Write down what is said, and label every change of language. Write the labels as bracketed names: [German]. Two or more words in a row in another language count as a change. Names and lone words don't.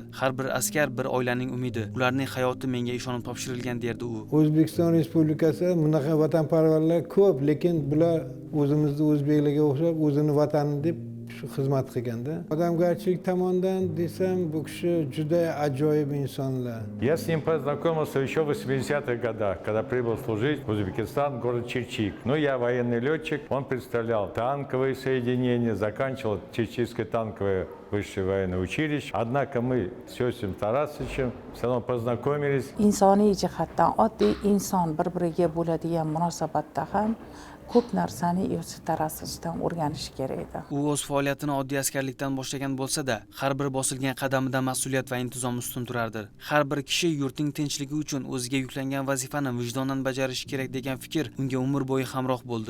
[Uzbek] Har bir askar bir oilaning umidi, ularning hayoti menga ishonib topshirilgan derdi u. O'zbekiston Respublikasi bunaqa vatanparvarlar ko'p, lekin bular o'zimizni o'zbeklarga o'xshab o'zini vatani deb shu xizmat qilganda. Odamgarchilik tomonidan desam, bu kishi juda ajoyib insonlar. [Russian] Я с ним познакомился еще в 80-х годах, когда прибыл служить в Узбекистан, город Чирчик. Ну, я военный летчик, он представлял танковые соединения, заканчивал Чирчикское танковое высшее военное училище. Однако мы с Иосифом Тарасовичем все равно познакомились. [Uzbek] Insoniy jihatdan oddiy inson bir-biriga bo'ladigan munosabatda ham ko'p narsani Iosif Tarasovichdan o'rganish kerak edi. U o'z faoliyatini oddiy askarlikdan boshlagan bo'lsa-da, har bir bosilgan qadamida mas'uliyat va intizom ustun turardi. Har bir kishi yurtning tinchligi uchun o'ziga yuklangan vazifani vijdonan bajarishi kerak degan fikr unga umr bo'yi hamroh bo'ldi.